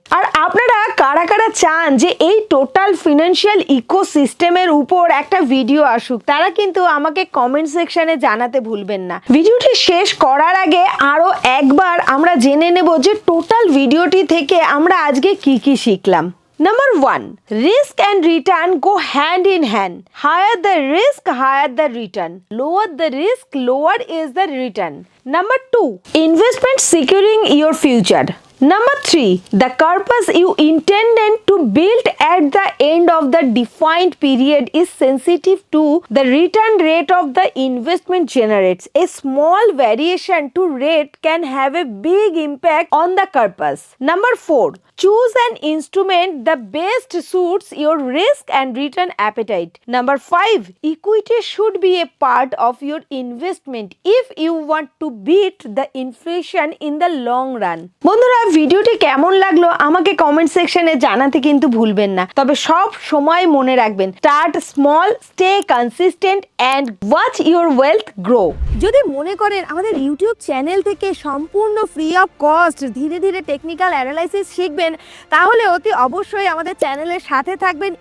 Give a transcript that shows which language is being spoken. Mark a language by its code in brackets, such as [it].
[bn] আর আপনারা কারা কারা চান যে এই টোটাল ফিনান্সিয়াল ইকোসিস্টেমের উপর একটা ভিডিও আসুক, তারা কিন্তু আমাকে কমেন্ট সেকশনে জানাতে ভুলবেন না। ভিডিওটি শেষ করার আগে আরো একবার আমরা জেনে নেব যে টোটাল ভিডিওটি থেকে আমরা আজকে কি কি শিখলাম। [en] Number 1, risk and return go hand in hand. Higher the risk, higher the return. Lower the risk, lower is the return. Number 2, investment securing your future. Number 3, the purpose you intended to build at the end of the defined period is sensitive to the return rate of the investment generates. A small variation to rate can have a big impact on the purpose. Number 4, choose an instrument that best suits your risk and return appetite. Number 5, equity should be a part of your investment if you want to beat the inflation in the long run. [bn] বন্ধুরা, ভিডিওটি কেমন লাগলো আমাকে comment সেকশনে জানাতে কিন্তু ভুলবেন না। তবে সব সময় মনে রাখবেন, [en] Start small, stay consistent and watch your wealth grow. [bn] যদি মনে করেন আমাদের ইউটিউব চ্যানেল থেকে সম্পূর্ণ ফ্রি অফ কস্ট ধীরে ধীরে টেকনিক্যাল অ্যানালাইসিস শিখবেন, তাহলে অতি অবশ্যই আমাদের চ্যানেলের সাথে থাকবেন।